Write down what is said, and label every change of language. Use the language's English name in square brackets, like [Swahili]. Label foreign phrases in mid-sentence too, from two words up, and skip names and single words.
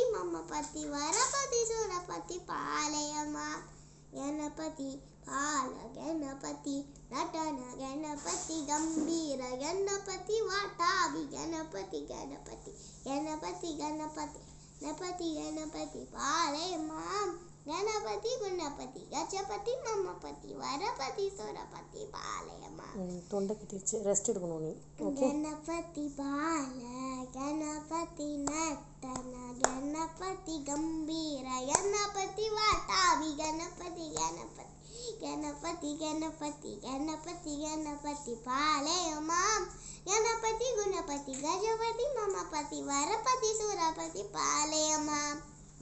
[Sanskrit] ममपति वरपति सुरपति पालय मां गणपति बाल गणपति नटन गणपति गंभीर गणपति वातावि गणपति गणपति गणपति गणपति गणपति गणपति पालय मां गणपति गुणपति गजपति ममपति वरपति सुरपति पालय मां [Tamil] தொண்டை கட்டிச்சு ரெஸ்ட் எடுக்கணும் நீ ஓகே [Sanskrit] गणपति बाल गणपति नटन गणपति गंभीर गणपति वातावि गणपति गणपति गणपति गणपति गणपति गणपति पालय मां गणपति गुणपति गजपति ममपति वरपति सुरपति पालय मां